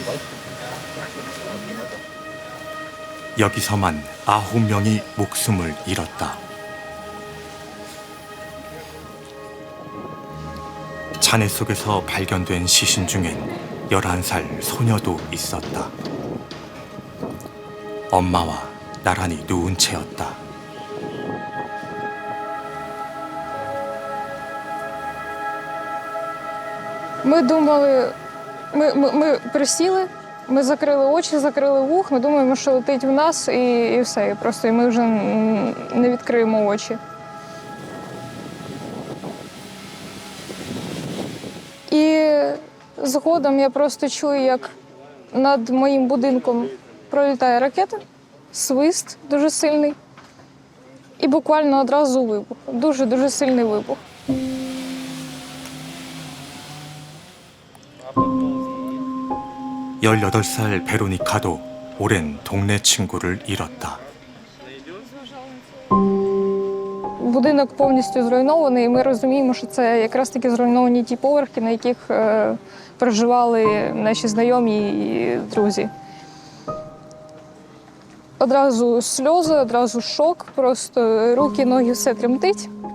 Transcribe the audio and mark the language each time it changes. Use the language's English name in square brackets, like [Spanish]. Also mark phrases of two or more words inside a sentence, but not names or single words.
[Korean] 여기서만 9명이 목숨을 잃었다. 잔해 속에서 발견된 시신 중엔 11살 소녀도 있었다. 엄마와 나란히 누운 채였다. [Ukrainian] Ми думали, ми присіли, ми закрили очі, закрили вух, ми думаємо, що летить в нас і все. І просто і ми вже не відкриємо очі. І згодом я просто чую, як над моїм будинком пролітає ракета, свист дуже сильний. І буквально одразу вибух. Дуже-дуже сильний вибух. [Korean] 18살 베로니카도 오랜 동네 친구를 잃었다. [Ukrainian] Будинок повністю зруйнований, і ми розуміємо, що це якраз таки зруйновані ті поверхи, на яких проживали наші знайомі і друзі. Одразу сльози, одразу шок, просто руки, ноги, все тремтить.